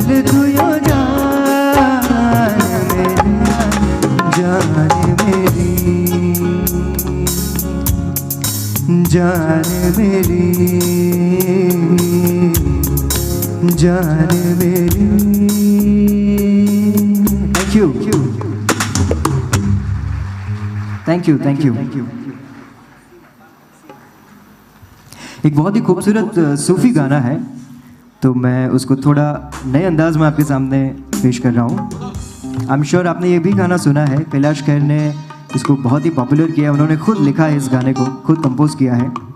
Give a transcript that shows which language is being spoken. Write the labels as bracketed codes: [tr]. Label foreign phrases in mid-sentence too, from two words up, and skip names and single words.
[hi] तू यो जान मेरी, जान मेरी, जान मेरी। [en] thank you, thank you, thank you. [hi] एक बहुत ही खूबसूरत सूफी गाना है, तो मैं उसको थोड़ा नए अंदाज में आपके सामने पेश कर रहा हूँ। [en] I am sure [hi] आपने ये भी गाना सुना है, कैलाश खेर ने इसको बहुत ही पॉपुलर किया है, उन्होंने खुद लिखा है इस गाने को, खुद कंपोज किया है।